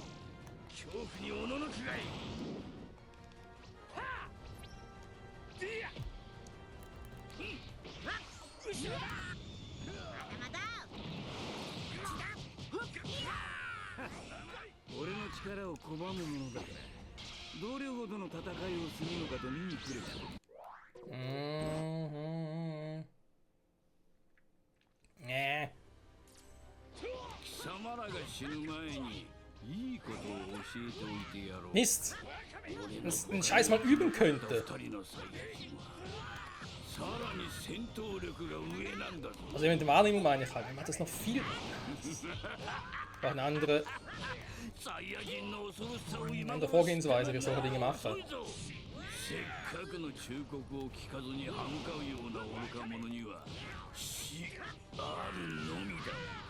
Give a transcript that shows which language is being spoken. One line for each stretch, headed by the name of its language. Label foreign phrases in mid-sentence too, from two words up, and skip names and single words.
Japanese: 恐怖におののくがいい。俺の力を拒むものだから同僚ほどの戦いをするのかと見に来るか。
German: Nee.
Japanese: 貴様らが死ぬ前にいいことを教えておいてやろう。
German: Mist. Wenn es einen Scheiß mal üben könnte. Also mit der Wahrnehmung meine ich halt, man macht das noch viel. Auch eine andere Vorgehensweise, wie ich solche Dinge mache.
Japanese: せっかくの忠告を聞かずに歯向かうような愚か者には死あるのみだ。